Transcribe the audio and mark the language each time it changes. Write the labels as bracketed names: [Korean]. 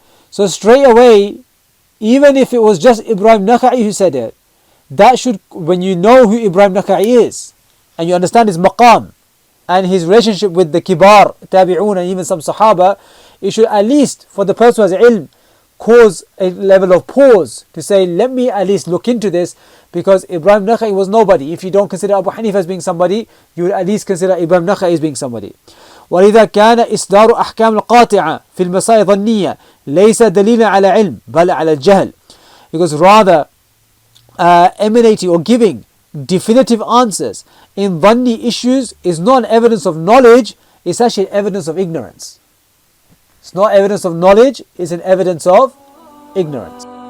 [English] So straight away, even if it was just Ibrahim al-Nakha'i who said it, that should, when you know who Ibrahim al-Nakha'i is, and you understand his maqam, and his relationship with the kibar, Tabi'un, and even some Sahaba, it should at least, for the person who has ilm, cause a level of pause to say, let me at least look into this, because Ibrahim Nakha'i was nobody. If you don't consider Abu Hanifa as being somebody, you would at least consider Ibrahim Nakha'i as being somebody. [Arabic] ولذا كان إصدار أحكام القاطعة في المسائل الظنية ليس دليلا على علم بل على الجهل. [English] Because rather emanating or giving definitive answers in dhanni issues is not evidence of knowledge, it's actually evidence of ignorance. It's not evidence of knowledge, it's an evidence of ignorance.